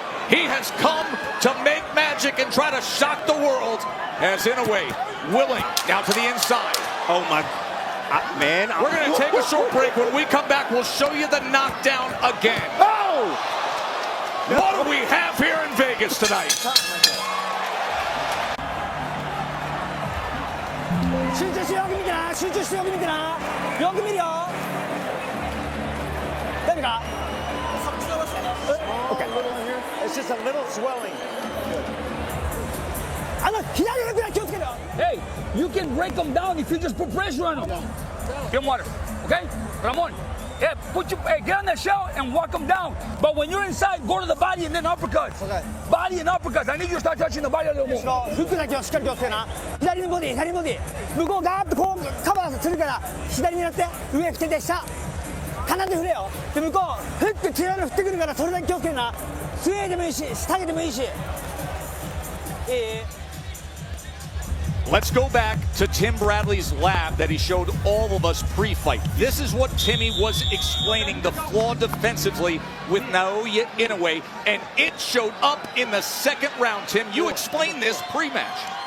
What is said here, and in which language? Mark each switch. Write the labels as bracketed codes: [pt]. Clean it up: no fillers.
[en] He has come to make magic and try to shock the world as Inoue willing now to the inside. Oh, my. Man. We're going to take a short break. When we come back, we'll show you the knockdown again. Oh! What do we have here in Vegas tonight? [ja] 集中してよく見てな集中してよく見てなよく見るよ大丈夫か [en] Okay. It's just a little swelling. [ja] 左のぐらい気をつけろ [en] Hey, you can break them down if you just put pressure on them. Give them water, okay? Ramon, yeah, get on that shell and walk them down. But when you're inside, go to the body and then uppercuts. Okay. Body and uppercuts. I need you to start touching the body a little more. [ja] フックだけはしっかり気をつけな左のボディ左のボディ向こうガーッとこうカバーするから左狙って上振ってて下鼻で振れよで向こうフック強いの振ってくるからそれだけ気をつけるな上でもいいし下げてもいいし [en] Let's go back to Tim Bradley's lab that he showed all of us pre-fight. This is what Timmy was explaining, the flaw defensively with Naoya Inoue, and it showed up in the second round. Tim, you explained this pre-match.